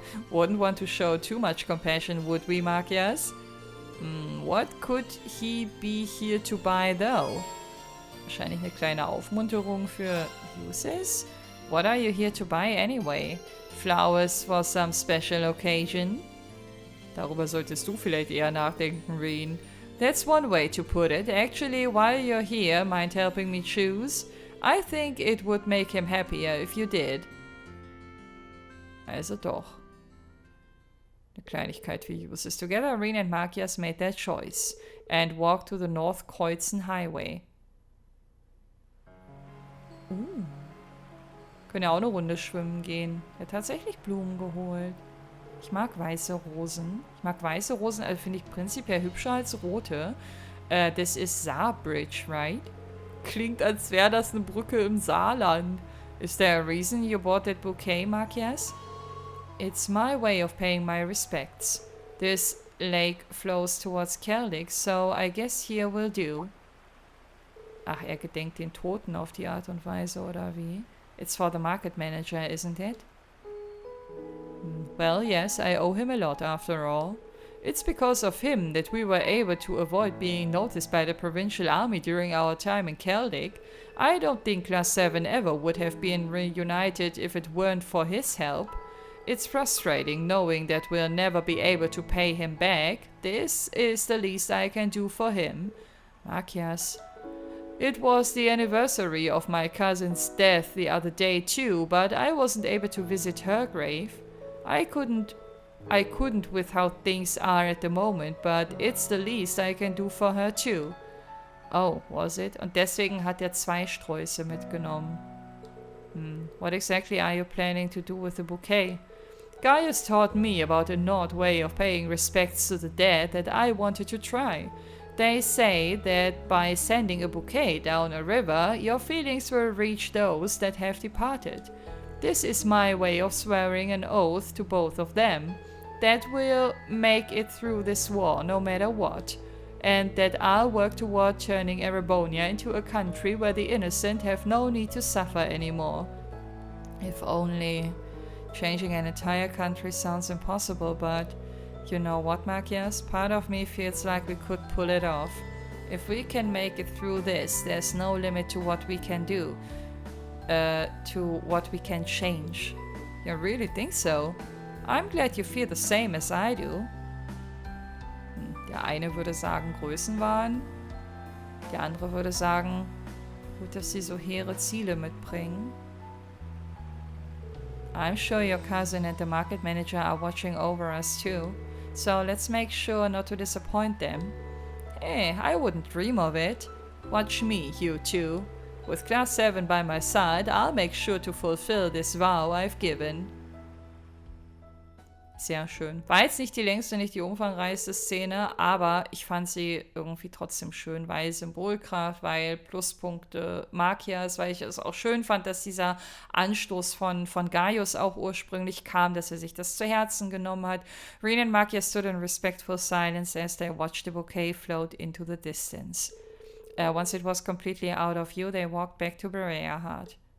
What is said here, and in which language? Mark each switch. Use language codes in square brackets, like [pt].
[en] Wouldn't want to show too much compassion, would we, Makias? What could he be here to buy, though? [de] Wahrscheinlich eine kleine Aufmunterung für Yusus? [en] What are you here to buy anyway? Flowers for some special occasion? [de] Darüber solltest du vielleicht eher nachdenken, Reen. [en] That's one way to put it. Actually, while you're here, mind helping me choose? I think it would make him happier if you did. [de] Also doch. Eine Kleinigkeit wie uses. [en] Together, Rin and Machias made their choice and walked to the North Kreuzen Highway. [de] Können ja auch eine Runde schwimmen gehen. Er hat tatsächlich Blumen geholt. Ich mag weiße Rosen. Ich mag weiße Rosen, also finde ich prinzipiell hübscher als rote. Das ist Saarbridge, [en] right? [de] Klingt, als wäre das eine Brücke im Saarland. [en] Is there a reason you bought that bouquet, Machias? It's my way of paying my respects. This lake flows towards Celtic, so I guess here will do. [de] Ach, er gedenkt den Toten auf die Art und Weise, oder wie? [en] It's for the market manager, isn't it? Well, yes, I owe him a lot after all. It's because of him that we were able to avoid being noticed by the provincial army during our time in Celtic. I don't think Class 7 ever would have been reunited if it weren't for his help. It's frustrating knowing that we'll never be able to pay him back. This is the least I can do for him. Machias. It was the anniversary of my cousin's death the other day too, but I wasn't able to visit her grave. I couldn't with how things are at the moment, but it's the least I can do for her too. Oh, was it? [de] Und deswegen hat er 2 Sträuße mitgenommen. [en] What exactly are you planning to do with the bouquet? Gaius taught me about an odd way of paying respects to the dead that I wanted to try. They say that by sending a bouquet down a river, your feelings will reach those that have departed. This is my way of swearing an oath to both of them, that we'll make it through this war no matter what, and that I'll work toward turning Erebonia into a country where the innocent have no need to suffer anymore. If only. Changing an entire country sounds impossible, but you know what, Machias? Part of me feels like we could pull it off. If we can make it through this, there's no limit to what we can do. To what we can change. You really think so? I'm glad you feel the same as I do. [de] Der eine würde sagen Größenwahn. Der andere würde sagen, gut, dass sie so hehre Ziele mitbringen. [en] I'm sure your cousin and the market manager are watching over us too. So let's make sure not to disappoint them. Hey, I wouldn't dream of it. Watch me, you two. With Class 7 by my side, I'll make sure to fulfill this vow I've given. [de] Sehr schön. War jetzt nicht die längste, nicht die umfangreichste Szene, aber ich fand sie irgendwie trotzdem schön, weil Symbolkraft, weil Pluspunkte Machias, weil ich es auch schön fand, dass dieser Anstoß von Gaius auch ursprünglich kam, dass er sich das zu Herzen genommen hat. [en] Rin and Machias stood in respectful silence as they watched the bouquet float into the distance. Once it was completely out of view, they walked back to Berea-Hart.